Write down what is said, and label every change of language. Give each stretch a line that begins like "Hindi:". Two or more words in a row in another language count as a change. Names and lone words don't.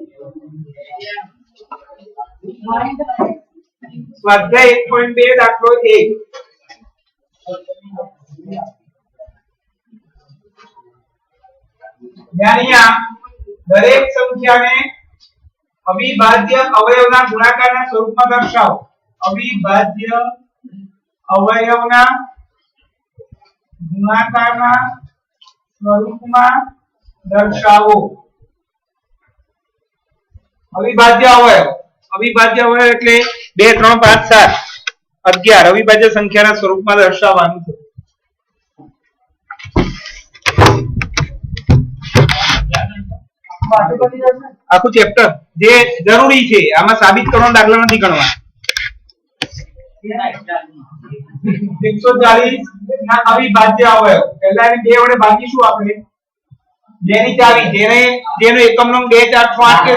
Gujarati: સ્વાધ્યાય 1.2 દાખલો 1 ધ્યાનિયા દરેક સંખ્યા ને અવિભાજ્ય અવયવના ગુણાકારના સ્વરૂપમાં દર્શાવો અવિભાજ્ય અવયવના ગુણાકારના સ્વરૂપમાં દર્શાવો અવિભાજ્ય અવયવ એટલે 2 3 5 7 11 અવિભાજ્ય સંખ્યાના સ્વરૂપમાં દર્શાવવાનું છે આખું ચેપ્ટર જે જરૂરી છે આમાં સાબિત કરવાનો દાખલા નથી ગણવા 140 ના અવિભાજ્ય અવયવ પહેલા એને 2 વડે ભાગીશું આપણે જેની ચાવી જેનો એકમ નંગ 2 4 6 8 કે